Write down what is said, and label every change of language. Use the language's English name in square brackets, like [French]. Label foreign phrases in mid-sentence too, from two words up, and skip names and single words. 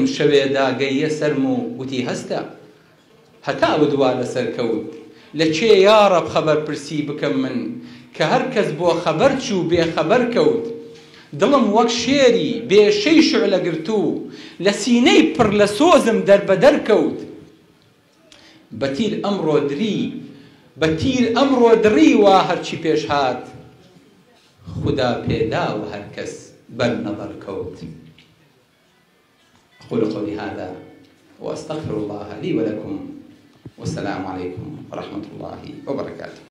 [Central Kurdish] شەوێدا گەیە سەرم و گوتی هەستە هەتا ودوا لەسەر کەوت لە چێ یارەب خەبەر پرسی بکەم من کە هەر کەس بۆ خەبەر چوو بێخەبەر کەوت دڵم وەک شێری بێشەی شعلە گرتوو لە سینەی پڕ لە سۆزم دەربەدەر کەوت بەتیر ئەمڕۆ دڕی وا هەرچی پێش هات خدا پێداوە هەر کەس بەرنەبەر کەوت. [Arabic] أقول قولي هذا وأستغفر الله لي ولكم والسلام عليكم ورحمة الله وبركاته.